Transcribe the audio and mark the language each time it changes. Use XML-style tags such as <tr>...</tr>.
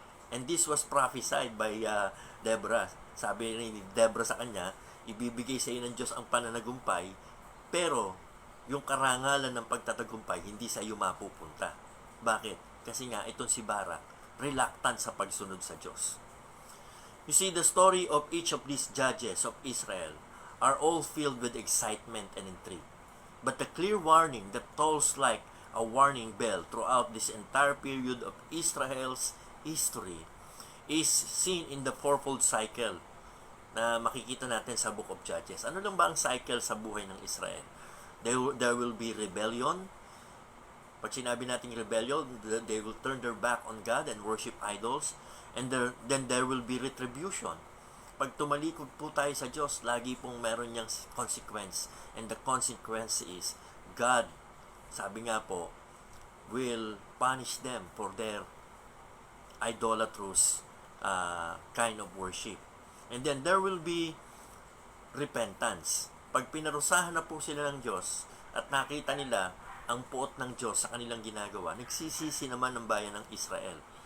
<en>And this was prophesied by Deborah.</en> <tl>Sabi ni Deborah sa kanya, ibibigay sa iyo ng Diyos ang pananagumpay, pero yung karangalan ng pagtatagumpay hindi sa iyo mapupunta. Bakit? Kasi nga itong si Barak, reluctant sa pagsunod sa Diyos.</tl> <en>You see, the story of each of these judges of Israel are all filled with excitement and intrigue. But the clear warning that tolls like a warning bell throughout this entire period of Israel's history is seen in the fourfold cycle</en> <tl>na makikita natin sa</tl> <en>Book of Judges.</en> <tl>Ano lang ba ang cycle sa buhay ng Israel?</tl> <en>There will be rebellion.</en> <tl>Pag sinabi natin</tl> <en>rebellion, they will turn their back on God and worship idols. And then there will be retribution.</en> <tl>Pag tumalikod po tayo sa Diyos, lagi pong meron niyang consequence.</tl> <en>And the consequence is, God,</en> <tl>sabi nga po,</tl> <en>will punish them for their idolatrous kind of worship. And then there will be repentance.</en> <tl>Pag pinarusahan na po sila ng Diyos at nakita nila ang puot ng Diyos sa kanilang ginagawa, nagsisisi naman ng bayan ng Israel.</tl>